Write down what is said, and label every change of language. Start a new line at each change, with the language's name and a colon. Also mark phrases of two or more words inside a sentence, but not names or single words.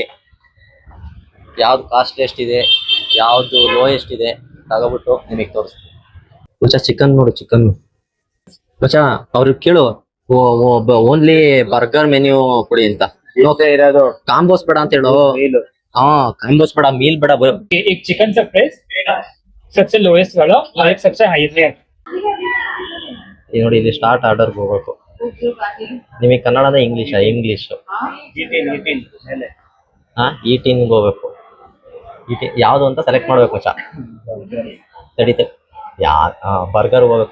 Kannada: ಯಾವ್ದು ಕಾಸ್ಟ್ಲಿಯೆಸ್ಟ್ ಇದೆ, ಯಾವ್ದು ಲೋಯೆಸ್ಟ್ ಇದೆ ತಗೋಬಿಟ್ಟು ನಿಮಗೆ ತೋರಿಸ್ತೀನಿ. ಚಿಕನ್ ನೋಡು, ಚಿಕನ್ ಅವ್ರಿಗೆ ಕೇಳು
English: only burger menu
Kannada: ಕೊಡಿ ಅಂತ. ಇರೋದು ಕಾಂಬೋಸ್ ಬೇಡ ಅಂತ ಹೇಳು. ಕಾಂಬೋಸ್ ಬೇಡ, मील ಬೇಡ.
Hindi: एक चिकन का प्राइस सबसे लोएस्ट वाला और एक सबसे हाईएस्ट है.
Kannada: ನೋಡಿ, ಇಲ್ಲಿ
English: start order
Kannada: ಹೋಗ್ಬೇಕು. ನಿಮಗೆ ಕನ್ನಡದ ಇಂಗ್ಲಿಷ್? ಇಂಗ್ಲಿಷ್. ಈಟೀನ್ ಹೋಗ್ಬೇಕು. ಯಾವ್ದು ಅಂತ ಸೆಲೆಕ್ಟ್ ಮಾಡ್ಬೇಕು ಮಚ್ಚ. ತಡೀತೆ, ಬರ್ಗರ್ ಹೋಗ್ಬೇಕು.